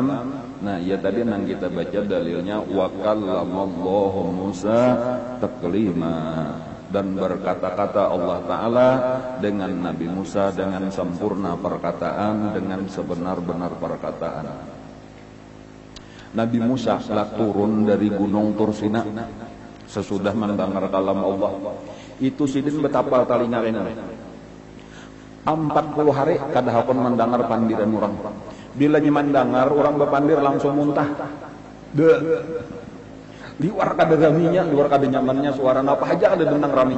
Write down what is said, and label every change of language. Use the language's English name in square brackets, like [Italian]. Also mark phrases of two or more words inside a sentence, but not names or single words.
[Indonesian] Nah ya tadi yang kita baca dalilnya [Arabic] وكلم الله موسى تكليما, [Indonesian] dan berkata-kata Allah Ta'ala dengan Nabi Musa dengan sempurna perkataan, dengan sebenar-benar perkataan. Nabi Musa telah turun dari gunung Tursina sesudah mendengar kalam Allah. [Banjar] Itu sidin betapa talinga kena 40 hari kada hakon mendengar pandiran orang. Bila mendengar orang berpandir langsung muntah. Liwar kada raminya, luar kada nyamannya suara apa aja ada denang raminya.